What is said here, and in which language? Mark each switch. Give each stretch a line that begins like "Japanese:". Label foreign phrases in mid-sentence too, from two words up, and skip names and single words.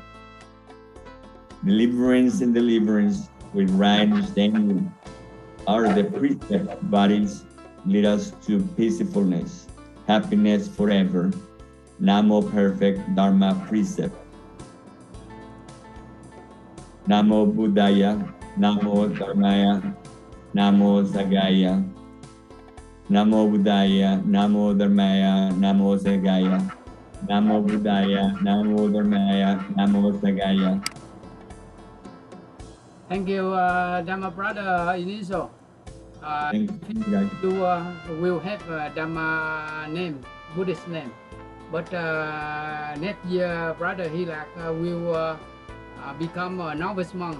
English: Deliverance and deliverance with right understanding. Are the precepts bodies lead us to peacefulness, happiness forever? Namo, perfect Dharma precept.
Pali: Namo Buddhaya, Namo Dharmaya, Namo Sanghaya. Namo Buddhaya, Namo Dharmaya, Namo Sanghaya. Namo Buddhaya, Namo Dharmaya, Namo Sanghaya.
English: Thank you, Dhamma brother Initial. Thank you, guys. You will have a Dhamma name, Buddhist name. But next year, brother Hilak will become a novice monk.